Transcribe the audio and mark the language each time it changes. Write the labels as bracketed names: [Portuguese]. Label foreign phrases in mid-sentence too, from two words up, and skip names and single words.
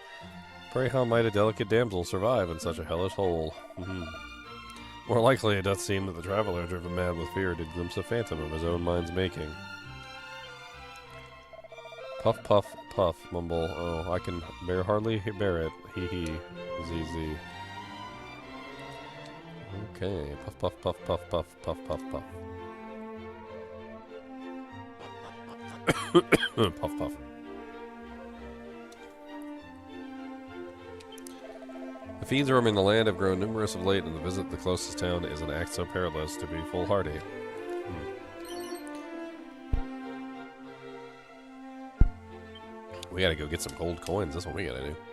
[English] Pray how might a delicate damsel survive in such a hellish hole? More likely it doth seem that the traveler, driven mad with fear, did glimpse a phantom of his own mind's making. Puff, puff, puff, mumble. Oh, I can hardly bear it. Hee hee. Zee zee. Okay, puff, puff, puff, puff, puff, puff, puff, puff. Puff, puff. The fiends roaming the land have grown numerous of late, and the visit to the closest town is an act so perilous to be foolhardy. We gotta go get some gold coins, that's what we gotta do.